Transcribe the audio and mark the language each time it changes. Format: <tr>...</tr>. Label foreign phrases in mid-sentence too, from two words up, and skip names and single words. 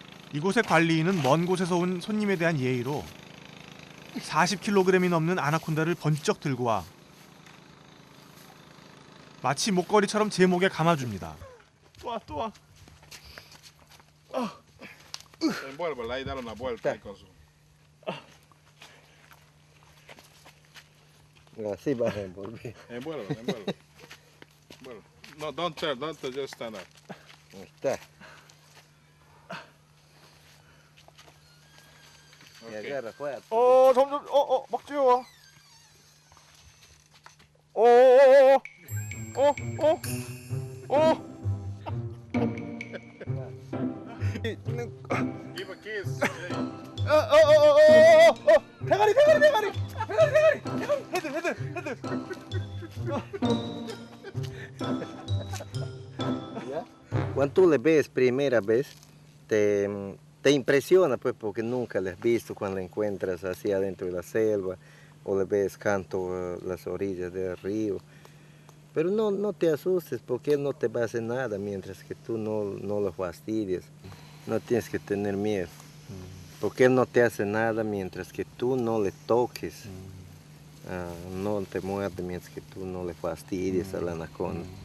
<ko>이곳의 관리인은 먼 곳에서 온 손님에 대한 예의로 40kg이 넘는 아나콘다를 번쩍 들고 와 마치 목걸이처럼 제 목에 감아줍니다. 또 와.</ko> <es>Envuélvela y dale una vuelta ahí con su... Así vas a envolver. Envuélvela, envuélvela. Bueno, no,</es> <en>don't turn, just stand up.</en> <es>Ahí está. Y</es> <en>Okay.</en> <es>agarra fuerte.</es> <ko>점점 막 뛰어와.</ko> <en>Give a kiss.</en> <ko>대가리. 헤드.</ko> <es>Cuando tú le ves primera vez, te impresiona pues porque nunca le has visto cuando le encuentras así adentro de la selva o le ves canto las orillas del río. Pero no te asustes porque él no te va a hacer nada mientras que tú no lo fastidies. No tienes que tener miedo. Porque él no te hace nada mientras que tú no le toques. No te muerde mientras que tú no le fastidies a la anaconda.</es>